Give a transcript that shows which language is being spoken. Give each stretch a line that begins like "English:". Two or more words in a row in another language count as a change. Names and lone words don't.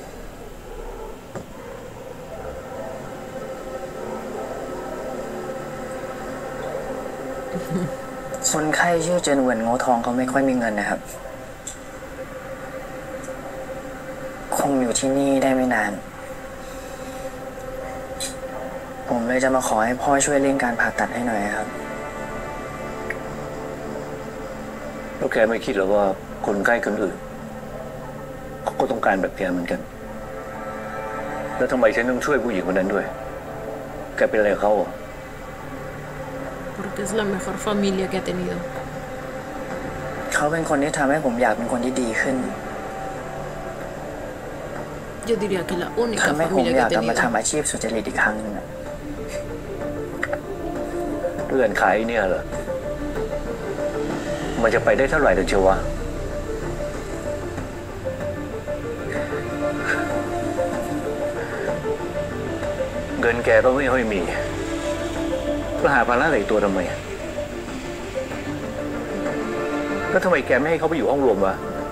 Thai: คนไข้ชื่อเจนเหวินโง่ทองเขาไม่ค่อยมีเงินนะครับ คงอยู่ที่นี่ได้ไม่นาน ผมเลยจะมาขอให้พ่อช่วยเร่งการผ่าตัดให้หน่อยครับ แล้วแกไม่คิดหรอว่าคนไข้คนอื่นเขาก็ต้องการแบบแกเหมือนกัน แล้วทำไมฉันต้องช่วยผู้หญิงคนนั้นด้วย แกเป็นอะไรกับเขาอ่ะ
Spanish: Porque es la mejor familia que ha tenido.
Thai: เขาเป็นคนที่ทำให้ผมอยากเป็นคนที่ดีขึ้น
Spanish: Yo diría que la única
Thai: ทำให้ผม
Spanish: familia
Thai: อยาก
Spanish: que
Thai: ก
Spanish: ha
Thai: ลับมา
Spanish: tenido.
Thai: ทำอาชีพสุจริตอีกครั้งหนึงอะ เรื่องขายเนี่ยเหรอ มันจะไปได้เท่าไหร่ถึงเชียววะ เงินแกก็ไม่ค่อยมีแล้วหาภาระใส่ตัวทำไม แล้วทำไมแกไม่ให้เขาไปอยู่ห้องรวมวะ